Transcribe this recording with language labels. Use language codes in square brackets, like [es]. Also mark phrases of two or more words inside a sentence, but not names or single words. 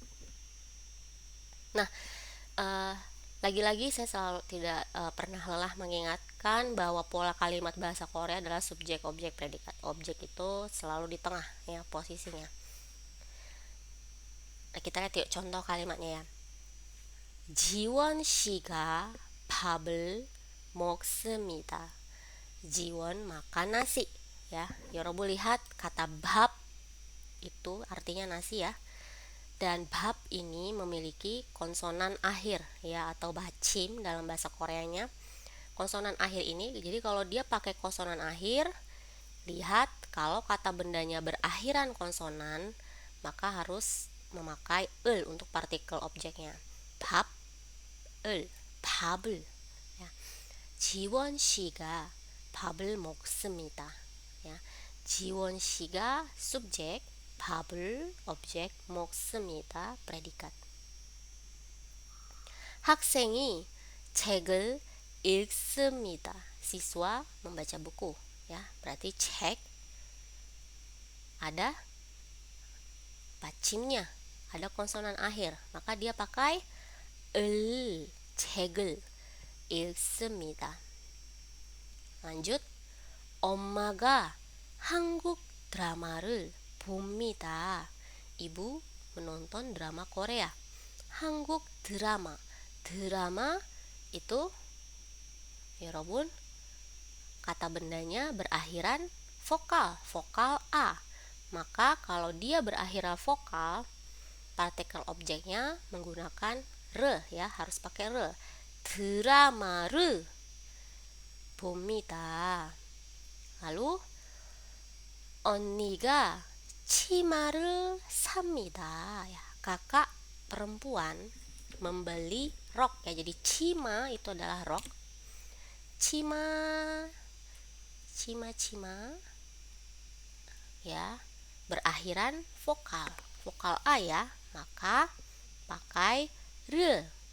[id] Nah, lagi-lagi saya selalu tidak pernah lelah mengingatkan bahwa pola kalimat bahasa Korea adalah subjek, objek, predikat. Objek itu selalu di tengah ya posisinya. Nah, kita lihat yuk contoh kalimatnya ya. [ko] 지원 씨가 밥을 먹습니다. [id] 지원 makan nasi ya. Yorobu lihat kata 밥 itu artinya nasi ya. Dan 밥 ini memiliki konsonan akhir ya, atau bachim dalam bahasa Koreanya. Konsonan akhir ini, jadi kalau dia pakai konsonan akhir, lihat kalau kata bendanya berakhiran konsonan, maka harus memakai untuk partikel objeknya. [ko] 밥, 밥을 ya. 지원 씨가 밥을 먹습니다. [id] Ya. [ko] 지원 씨가 [id] subjek, 밥을 objek, 먹습니다 predikat. [ko] 학생이 책을 읽습니다. [id] Siswa membaca buku ya. Berarti cek ada bachimnya, ada konsonan akhir, maka dia pakai [ko] 책을 읽습니다. lanjut, 엄마가 한국 드라마를 봅니다. [id] Ibu menonton drama Korea. [ko] 한국 드라마, [id] drama itu 여러분 kata bendanya berakhiran vokal, vokal A. Maka kalau dia berakhiran vokal, partikel objeknya menggunakan re ya, harus pakai re. [ko] 드라마를 봅니다. Lalu 언니가 치마를 삽니다. [id] Ya, kakak perempuan membeli rok ya. Jadi cima itu adalah rok. Cima, cima ya, berakhiran vokal. Vokal A ya, maka pakai re.